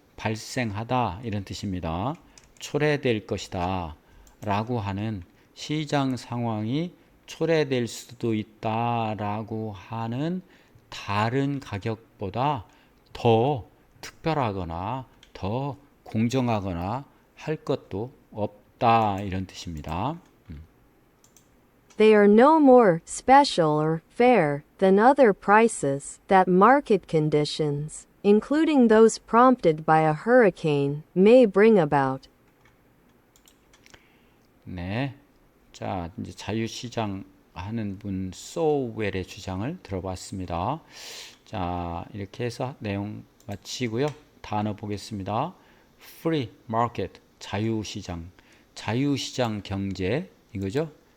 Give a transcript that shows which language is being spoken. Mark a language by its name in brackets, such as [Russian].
[Korean] 발생하다 이런 뜻입니다. 초래될 것이다 라고 하는 시장 상황이 초래될 수도 있다 라고 하는 다른 가격보다 더 특별하거나 더 공정하거나 할 것도 없다 이런 뜻입니다. [English] They are no more special or fair than other prices that market conditions, including those prompted by a hurricane, may bring about. [Korean] 네, 자 이제 자유시장 하는 분 소웰의 주장을 들어봤습니다. 자 이렇게 해서 내용 마치고요. 단어 보겠습니다. Free market, 자유시장, 자유시장 경제 이거죠.